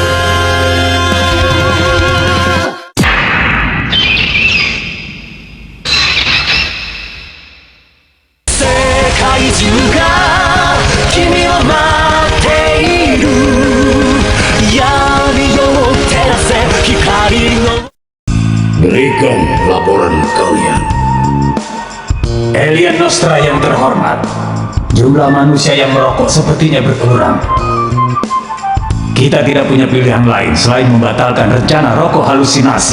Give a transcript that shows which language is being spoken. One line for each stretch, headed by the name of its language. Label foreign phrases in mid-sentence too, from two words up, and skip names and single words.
Japanese: 世界中が君を待っている。闇を照らせ光の。
Indonesian: Berikan laporan kalian. Alien Nostra yang terhormat, jumlah manusia yang merokok sepertinya berkurang. Kita tidak punya pilihan lain selain membatalkan rencana rokok halusinasi.